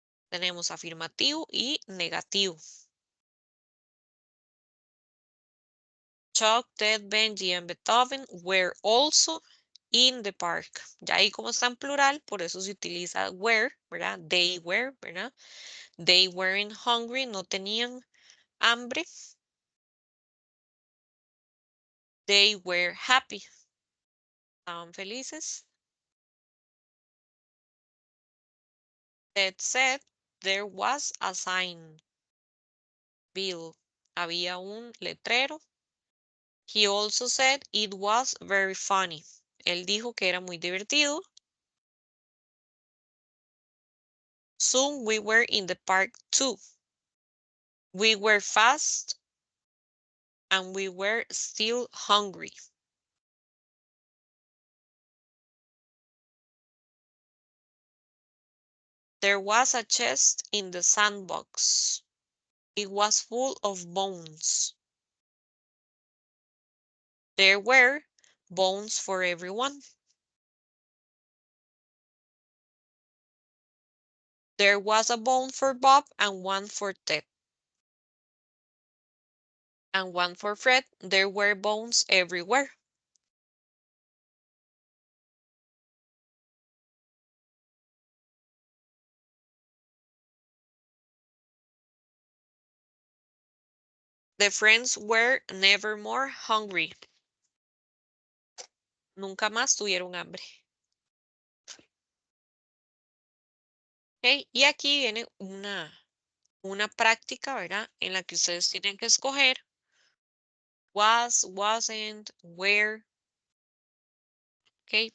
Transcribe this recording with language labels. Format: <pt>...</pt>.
<es>Tenemos afirmativo y negativo.</es> <en>Chuck, Ted, Benji, and Beethoven were also in the park.</en> <es>Ya ahí como está en plural, por eso se utiliza were, ¿verdad?</es> <en>They were,</en> <es>¿verdad?</es> <en>They weren't hungry,</en> <es>no tenían hambre.</es> <en>They were happy.</en> <es>Estaban felices.</es> <en>Ted said there was a sign. Bill,</en> <es>había un letrero.</es> <en>He also said it was very funny.</en> <es>Él dijo que era muy divertido.</es> <en>Soon we were in the park too. We were fast and we were still hungry. There was a chest in the sandbox. It was full of bones. There were bones for everyone. There was a bone for Bob and one for Ted. And one for Fred. There were bones everywhere. The friends were never more hungry.</en> <es>Nunca más tuvieron hambre. Okay, y aquí viene una una práctica, ¿verdad? En la que ustedes tienen que escoger was, wasn't, where, ¿ok?</es>